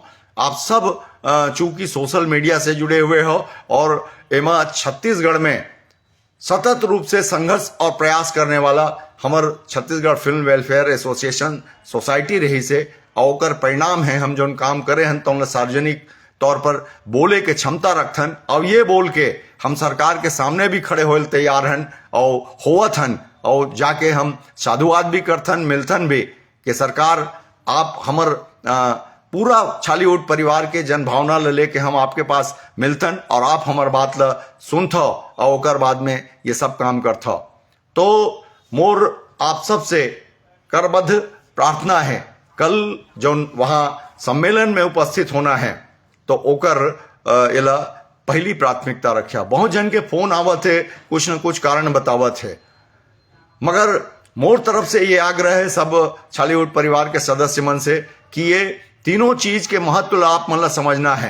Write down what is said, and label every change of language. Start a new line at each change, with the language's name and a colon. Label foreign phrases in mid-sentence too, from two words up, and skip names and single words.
Chhattisgarhi: आप सब चूंकि
English: social media
Chhattisgarhi: से जुड़े हुए हो और एमा छत्तीसगढ़ में सतत रूप से संघर्ष और प्रयास करने वाला हमर छत्तीसगढ़ फिल्म वेलफेयर एसोसिएशन सोसाइटी रही से और परिणाम है हम जो काम करे हन तो सार्वजनिक तौर पर बोले के क्षमता रखथन और ये बोल के हम सरकार के सामने भी खड़े होल तैयार हन और होवत हन और जाके हम साधुवाद भी करथन मिलथन भी कि सरकार आप हमर पूरा छालीउड परिवार के जन भावना ले लेके हम आपके पास मिलथन और आप हमार बात ला सुनथ और ओकर बाद में ये सब काम करथ। तो मोर आप सब से करबद्ध प्रार्थना है कल जो वहां सम्मेलन में उपस्थित होना है तो ओकर एला पहली प्राथमिकता रखा। बहुत जन के फोन आवत है कुछ न कुछ कारण बतावत है, मगर मोर तरफ से ये आग्रह है सब छालीउड परिवार के सदस्य मन से कि ये तीनों चीज के महत्व आप मतलब समझना है।